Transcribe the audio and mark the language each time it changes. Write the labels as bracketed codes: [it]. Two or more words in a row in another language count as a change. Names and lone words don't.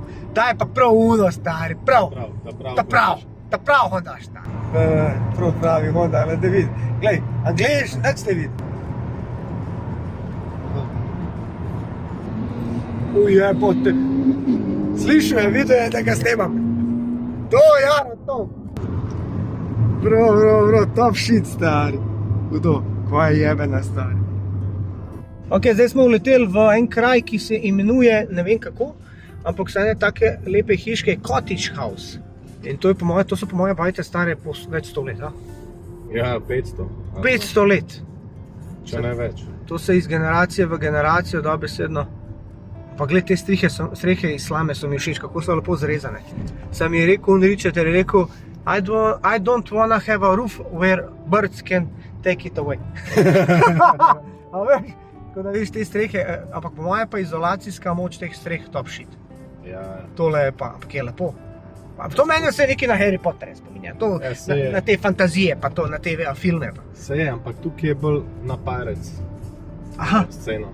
[sl] Ta je pa prav uno, stari, prav. Ta prav Hondaš, stari. Prav pravi Honda, ali da vidi. Glej, a gledaš, nič ne vidi. Ujebote. Slišal je, videl je, da ga snemam. To, Jaro, to. Bro, [en] top shit, [sl] stari. Kdo? Kva je jebena, stari. Ok, zdaj smo uleteli v en kraj, ki se imenuje, ne vem kako, ampak so ene take lepe hiške, Cottage House. In to so po moje bajte stare po več 100 let, a? Ja, 500. 500 let. Če ne več. To se iz generacije v generacijo dobesedno. Pa gled, te strehe iz slame so mi všeč, kako so lepo zrezane. Sam je rekel, Richard je rekel, [en] I don't wanna have a roof where birds can take it away. [sl] A veš, ko da vidiš te strehe, ampak po moje pa izolacijska moč teh streh [en] top shit. [sl] Ja. Tole je pa, ampak je lepo. To meni vse nekaj na Harry Potter spominja, to na te fantazije, pa to na te filme. Se je, ampak tukaj je bolj na Pirates sceno.